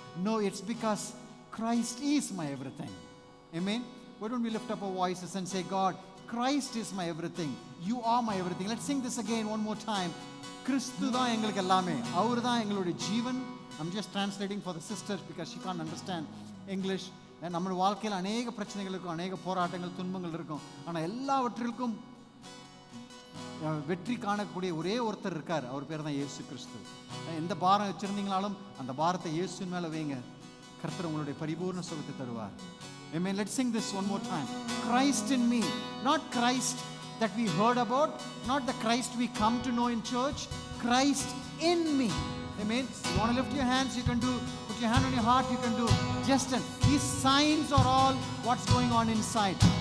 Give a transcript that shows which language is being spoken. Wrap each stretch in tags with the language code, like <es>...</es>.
<en>No, it's because Christ is my everything. Amen. Why don't we lift up our voices and say, God, Christ is my everything. You are my everything. Let's sing this again one more time.</en> <ta>Christu da engalukku ellame. Avaru da engalode jeevan.</ta> <en>I'm just translating for the sisters because she can't understand English.</en> <ta>நம்ம வாழ்க்கையில் அநேக பிரச்சனைகள் இருக்கும், அநேக போராட்டங்கள், துன்பங்கள் இருக்கும். ஆனால் எல்லாவற்றிற்கும் வெற்றி காணக்கூடிய ஒரே ஒருத்தர் இருக்கார். அவர் பேர் தான் இயேசு கிறிஸ்து. எந்த பாரம் வச்சிருந்தீங்களாலும் அந்த பாரத்தை இயேசுவின் மேலே வைங்க. கர்த்தர் உங்களுடைய பரிபூர்ண சுகத்தை தருவார்.</ta> <en>Amen. Let's sing this one more time. Christ in me. Not Christ that we heard about, not the Christ we come to know in church. Christ in me. Amen. You want to lift your hands, you can do. Put your hand on your heart, you can do. Just these signs are all what's going on inside.</en>